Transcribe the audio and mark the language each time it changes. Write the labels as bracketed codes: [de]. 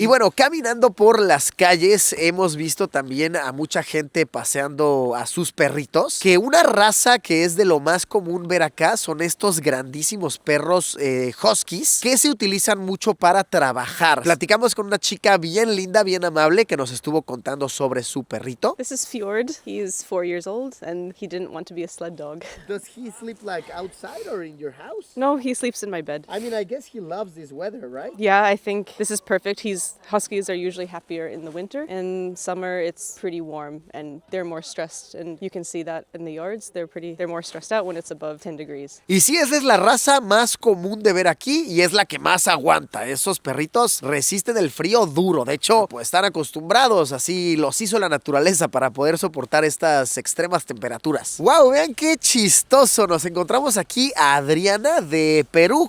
[es] Y bueno, caminando por las calles hemos visto también a mucha gente paseando a sus perritos, que una raza que es de lo más común ver acá son estos grandísimos perros huskies que se utilizan mucho para trabajar. Platicamos con una chica bien linda, bien amable, que nos estuvo contando sobre su perrito. [en] This is Fjord. He's 4 years old and he didn't want to be a sled dog. Does he sleep like outside or in your house? No, he sleeps in my bed. I mean, I guess he loves this weather, right? Yeah, I think this is perfect. Huskies are usually happier in the winter. In summer, it's pretty warm and they're more stressed. And you can see that in the yards. They're more stressed out when it's above 10 degrees. [es] Y sí, esa es la raza más común de ver aquí y es la que más aguanta. Esos perritos resisten el frío duro. De hecho, pues están acostumbrados. Así los hizo la naturaleza para poder soportar estas extremas temperaturas. ¡Wow! Vean qué chistoso. Nos encontramos aquí a Adriana de Perú.